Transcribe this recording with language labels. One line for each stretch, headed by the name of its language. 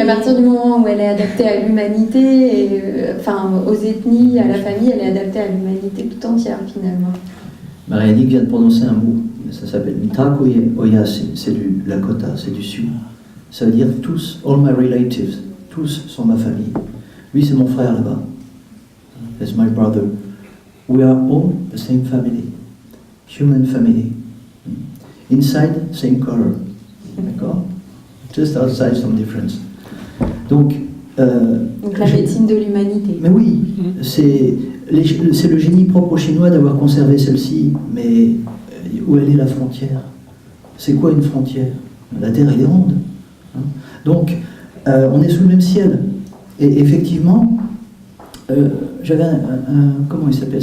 French: À partir du moment où elle est adaptée à l'humanité, aux ethnies, à la famille, elle est adaptée à l'humanité tout entière finalement. Marianne vient de prononcer un mot, ça s'appelle Mitakuye Oyasin, c'est du Lakota, c'est du Sud. Ça veut dire tous,
English: all my relatives,
French: tous sont ma famille. Lui c'est mon frère là-bas.
English: That's my brother. We are all the same family, human family. Inside, same color. D'accord? Just outside, some difference.
French: Donc la médecine de l'humanité. Mais oui, c'est le génie propre aux Chinois d'avoir conservé celle-ci, mais où elle est la frontière? C'est quoi une frontière? La Terre, elle est ronde. Hein? Donc, on est sous le même ciel. Et effectivement, j'avais comment il s'appelle?